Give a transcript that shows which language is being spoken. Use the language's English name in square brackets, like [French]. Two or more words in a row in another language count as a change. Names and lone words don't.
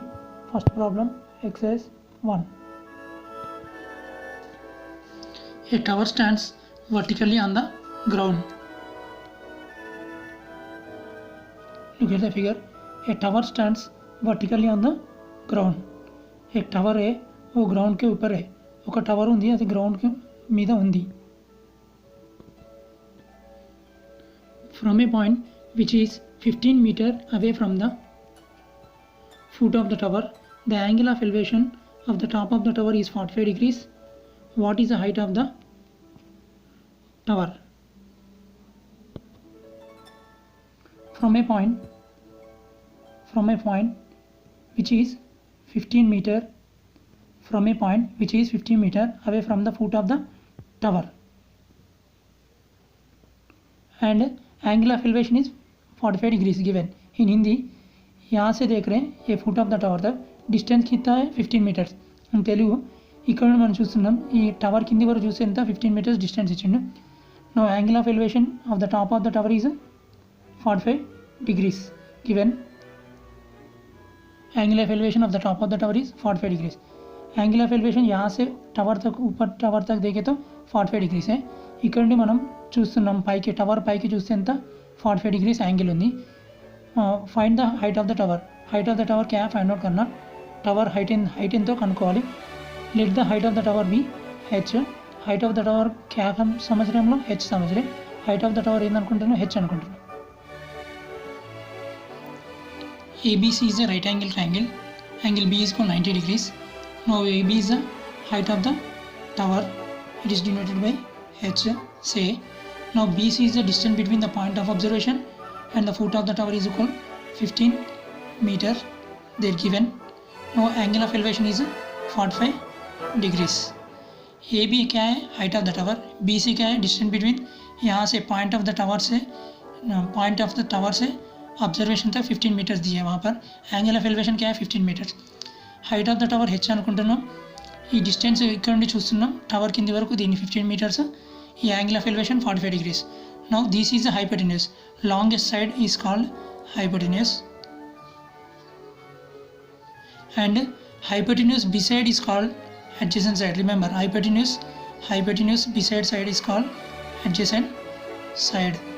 [English] First problem, exercise 1. A tower stands vertically on the ground. Look at the figure. A tower stands vertically on the ground. [Hindi] एक टावर है वो ग्राउंड के ऊपर है [Telugu] ఒక टावर ఉంది అది గ్రౌండ్ కి మీద ఉంది [English] from a point which is 15 meter away from the foot of the tower, the angle of elevation of the top of the tower is 45 degrees. What is the height of the tower? From a point which is 15 meter away from the foot of the tower, and angle of elevation is 45 degrees given. [Telugu] In [Hindi] हिंदी यहाँ से देख रहे हैं ये [English] foot of the tower [Hindi] तक डिस्टेंस कितना है [Telugu] 15 మీటర్స్ అని తెలుగు ఇక్కడ మనం చూస్తున్నాం ఈ టవర్ కింది వరకు చూస్తే ఎంత 15 మీటర్స్ డిస్టెన్స్ ఇచ్చిండు [English] now angle of elevation of the top of the tower is 45 degrees given. angle of elevation of the top of the tower is 45 degrees. angle of elevation [Hindi] यहाँ से टावर तक ऊपर टावर तक देखे तो 45 डिग्रीज है. [Telugu] ఇక్కడ నుండి మనం చూస్తున్నాం పైకి టవర్ పైకి చూస్తే ఎంత 45 डिग्रीज యాంగిల్ ఉంది. [English] Find the height of the tower. Height of the tower [Hindi] क्या [English] find out [Hindi] करना [Telugu] టవర్ హైట్ ఎంతో కనుక్కోవాలి. [English] let the height of the tower be h. height of the tower [Hindi] क्या समझ रहे हम लोग h समझ रहे. [English] height of the tower [Telugu] ఏందనుకుంటున్నాం h అనుకుంటున్నాం. [English] ABC is a right angle triangle. Angle B is equal 90 degrees. Now AB is the height of the tower. It is denoted by H. Say now BC is the distance between the point of observation and the foot of the tower is equal 15 meter. They are given. Now angle of elevation is 45 degrees. AB [Hindi] क्या है [English] height of the tower. [Hindi] BC क्या है [English] distance between [Hindi] यहाँ से [English] point of the tower [Hindi] से ऑब्जर्वेशन तक 15 मीटर्स दिए. वहाँ पर [English] angle of elevation [Hindi] क्या है 15 मीटर्स. [English] height of the tower [Telugu] హెచ్ అనుకుంటున్నాం. ఈ డిస్టెన్స్ ఇక్కడ నుండి చూస్తున్నాం టవర్ కింది వరకు దీన్ని 15 మీటర్స్. ఈ [English] angle of elevation [Telugu] 45 డిగ్రీస్. [English] now this is the hypotenuse. longest side is called hypotenuse and hypotenuse beside is called adjacent side. Remember hypotenuse beside side is called adjacent side.